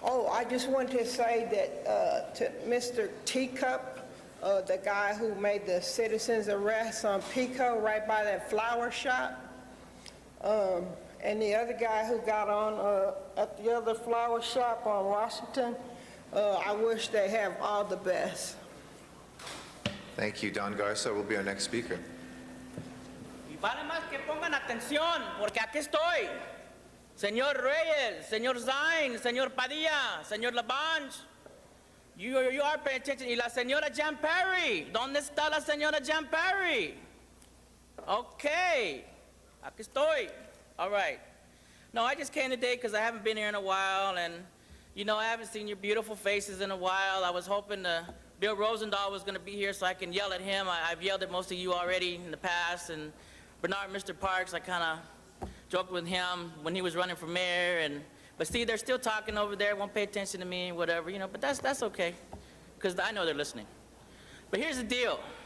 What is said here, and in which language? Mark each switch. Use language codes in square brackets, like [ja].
[en] I just want to say that to Mr. Teacup, the guy who made the citizen's arrest on Pico right by that flower shop, and the other guy who got on at the other flower shop on Washington, I wish they have all the best. Thank you. Don Garza will be our next speaker. [es] Y vale más que pongan atención, porque aquí estoy. Señor Reyes, señor Zine, señor Padilla, señor Labange. [en] You are paying attention. [es] Y la señora [en] Jan Perry. [es] ¿Dónde está la señora Jan Perry? [en] Okay. [es] Aquí estoy. [en] All right. No, I just came today because I haven't been here in a while, and, you know, I haven't seen your beautiful faces in a while. I was hoping Bill Rosendahl was going to be here so I can yell at him. I've yelled at most of you already in the past, and Bernard, Mr. Parks, I kind of joked with him when he was running for mayor, but see, they're still talking over there, won't pay attention to me, whatever, you know, but that's okay, because I know they're listening. But here's the deal.